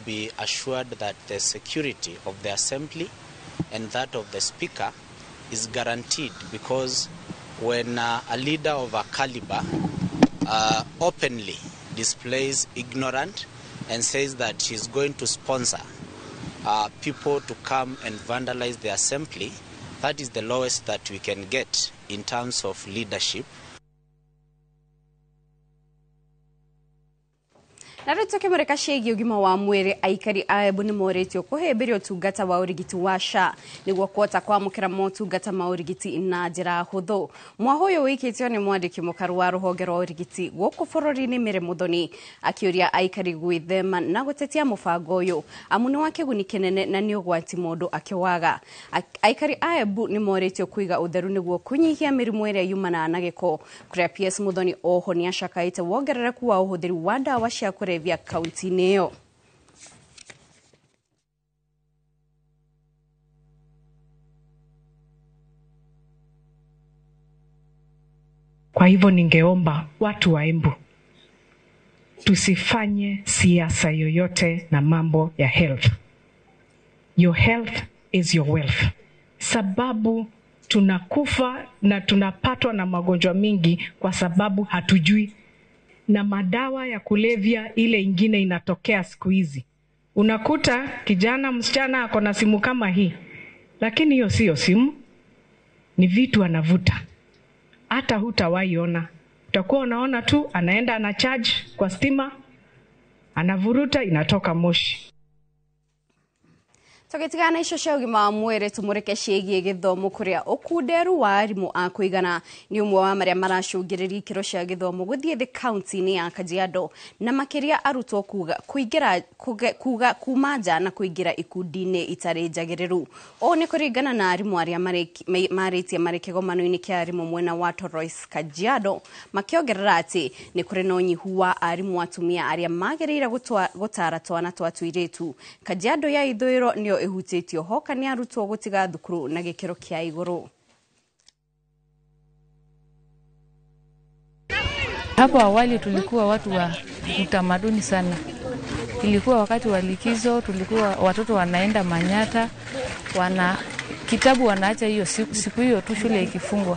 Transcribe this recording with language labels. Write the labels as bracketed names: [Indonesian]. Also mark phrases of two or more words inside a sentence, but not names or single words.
[English] be assured that the security of the assembly and that of the speaker is guaranteed, because when a leader of a caliber openly displays ignorance and says that she's going to sponsor people to come and vandalize the assembly, that is the lowest that we can get in terms of leadership. [Kikuyu] Na rĩtuke mureka ciĩgiĩ ũgima wa mwĩrĩ aikari a Embu nĩ moretio kũhĩmbĩria ũtungata wa ũrigiti wa SHA nĩguo kuhota kwamũkĩra motungata ma ũrigiti na njĩra hũthũ. Mwaho ũyũ wĩkĩtio nĩ mwandĩki mũkaru wa rũhonge rwa ũrigiti gũkũ bũrũri-inĩ Mary Muthoni akĩũria aikari gwĩthema na gũtetia mũbango ũyũ amu nĩ wa kĩguni kĩnene na nĩ ũgwati mũndũ akĩwaga. Aikari a Embu nĩ moretio kũiga ũtheru nĩguo kũnyihia mĩrimũ ĩrĩa yumanaga na gĩko. Kuria PS Muthoni oho nĩ acakaĩte wongerereku wa ũhũthĩri wa ndawa cia kũrebia kaunti-inĩ ĩyo. [Swahili] Kwa hivyo ningeomba watu wa Embu tusifanye siasa yoyote na mambo ya health. [English] Your health is your wealth. [Swahili] Sababu tunakufa na tunapatwa na magonjwa mingi kwa sababu hatujui, na madawa ya kulevya ile ingine inatokea siku hizi. Unakuta kijana msichana ako na simu kama hii, lakini hiyo sio simu, ni vitu anavuta. hata hutawaiona. Utakuwa unaona tu anaenda ana charge kwa stima, anavuruta, inatoka moshi. [Kikuyu] Tugitigana icio cia ũgima wa mwĩrĩ tumũrĩke ciĩgiĩ gĩthomo kũrĩa ũkunderu wa arimũ a kũigana nĩ ũmwe wa marĩa maracũngĩrĩria ikĩro cia gĩthomo gũthiĩ thĩ kaunti-inĩ ya Kajiado, na makĩria arutwo kuma nja na kũingĩra ikundi-inĩ itarĩ njagĩrĩru. O nĩ kũringana na arimũ arĩa marĩtie marĩ kĩgomano-inĩ kĩa arimũ mwena wa Torres Kajiado, makĩongerera atĩ nĩ kũrĩ na ũnyihu wa arimũ atumia arĩa magĩrĩire gũtara twana twa tũirĩtu. Kajiado ya ithũĩro nĩyo ihutĩtio hoka nĩ arutwo gũtiga thukuru na gĩkĩro kĩa igũrũ. [Swahili] Hapo awali tulikuwa watu wa utamaduni sana. Ilikuwa wakati wa likizo, tulikuwa watoto wanaenda Manyata, kitabu wanaacha hiyo siku hiyo tu shule ikifungwa.